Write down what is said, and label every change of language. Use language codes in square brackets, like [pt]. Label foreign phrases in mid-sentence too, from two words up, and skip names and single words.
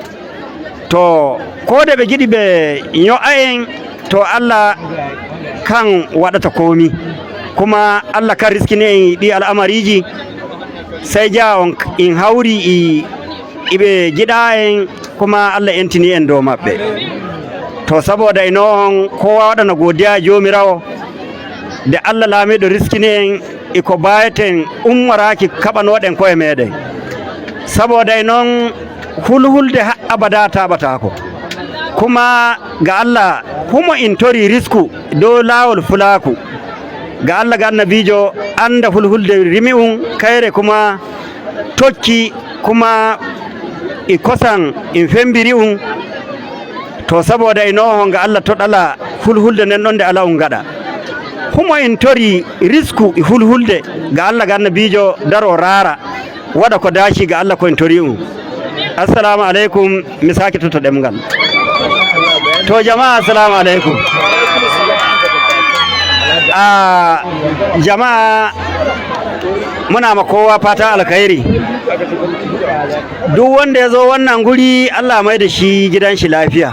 [ff] To kode ɓe giɗi ɓe ño'a en, to Allah kan waɗata komi, kuma Allah kan riskini en ɗi al'amariji, sai ja on in hawri iɓe giɗa en, kuma Allah entini en dow maɓɓe. To saboda ino on kowa waɗana godiya jomirawo de Allah laamiɗo riskini en iko bayeten ummaraki kaɓanoɗen koye meɗen, saboda e noon hulhulde ha abada taɓatako, kuma ga Allah humo in tori risku dow lawol fulaku, ga Allah ga annabijo anda hulhulde rimi kayre kuma tokki, kuma i kosan in fembiri to saboda e noon ga Allah toɗala hulhulde nden ɗon nde ala gaɗa humo in tori risku hulhulde, ga Allah ga annabijo daro rara waɗa ko daci, ga Allah ko en tori [ar] assalamu alaikum, [ff] mi sake toto ɗemgal. [ha] To jama'a [ar] assalamu alaikum. [ha] Jama'a muna ma kowa fata alkhairi, duk wanda ya zo wannan guri Allah mai da shi gidan shi lafiya.